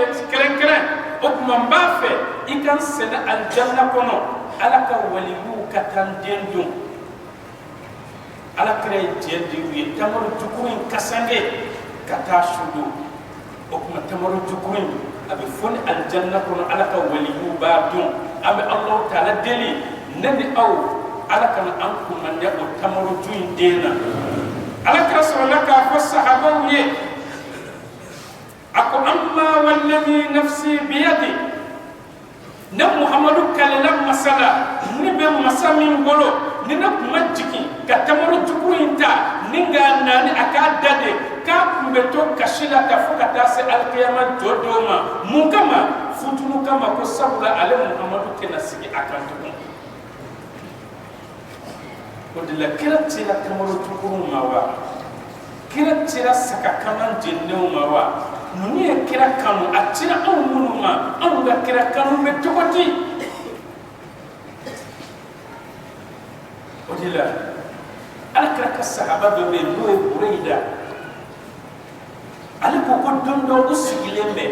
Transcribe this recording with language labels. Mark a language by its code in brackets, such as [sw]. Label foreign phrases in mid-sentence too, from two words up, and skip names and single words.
[bm] kɛrɛnkɛrɛn o tuma n b'a fɛ i ka n sɛnɛ alijanna kɔnɔ ala ka waliyu ka taa n den dun ala kira ye diɲɛ di u ye tamariju in kasange ka taa su don o tuma tamariju in a bɛ fɔ ni alijanna kɔnɔ ala ka waliyu b'a dun an bɛ [ar] الله تعالى [bm] deli ne ni aw ala kana an kumande o tamariju in den na ala kira sɔrɔla k'a fɔ sahabaw ye a ko [ar] أما والذي نفسي بيدي [bm] ne muhamadu kalela masala ni bɛ masa min bolo ni ne kun ma jigin ka tamariju in ta ni k'a naani a k'a da de k'a kun bɛ to kasi la ka fo ka taa se alikiyama jɔ dɔw ma mun kama futunu kama ko sabula ale muhamadu tɛna sigi a kan tugun o de la kira tira tamariju ma wa kira tira saka kaman jennenw ma wa ninnu ye kira kanu a tira anw minnu ma anw ka kira kanu bɛ cogo di o de la ala kira ka sahaba dɔ bɛ yen n'o ye bureyida ale ko ko don dɔ o sigilen bɛ